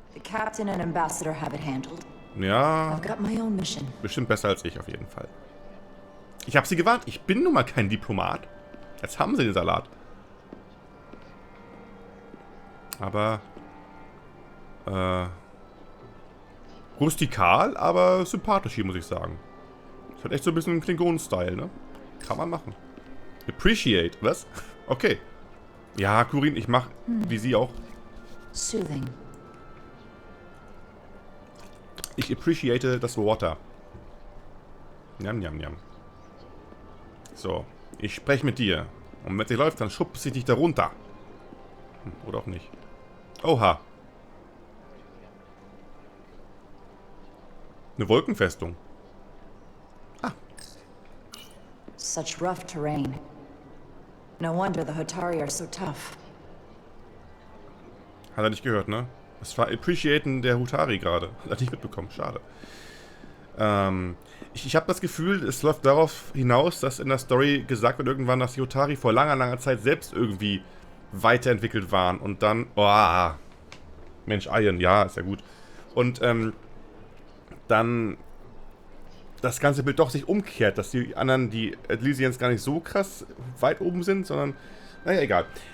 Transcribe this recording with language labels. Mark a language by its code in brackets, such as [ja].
[en] captain and ambassador have it handled. [de] Ja, [en] I've got my own mission. [de] bestimmt besser als ich auf jeden Fall. Ich habe sie gewarnt. Ich bin nun mal kein Diplomat. Jetzt haben sie den Salat. Aber rustikal, aber sympathisch hier, muss ich sagen. Das hat echt so ein bisschen Klingonen-Style, ne? Kann man machen. Appreciate, was? Okay. Ja, Kurin, ich mach wie sie auch. [en] Soothing. [de] Ich appreciate das Water. Njam, njam, njam. So, ich spreche mit dir. Und wenn es nicht läuft, dann schubse ich dich da runter. Oder auch nicht. Oha. Eine Wolkenfestung. Ah. [en] Such rough terrain. No wonder the Hotari are so tough. [de] Hat er nicht gehört, ne? Das war Appreciaten der Hutari gerade. Hat er nicht mitbekommen. Schade. Ich habe das Gefühl, es läuft darauf hinaus, dass in der Story gesagt wird irgendwann, dass die Hutari vor langer, langer Zeit selbst irgendwie weiterentwickelt waren. Und dann... Oh, Mensch, Iron. Ja, ist ja gut. Und dann das ganze Bild doch sich umkehrt, dass die anderen, die Elysians, gar nicht so krass weit oben sind, sondern... Naja, egal.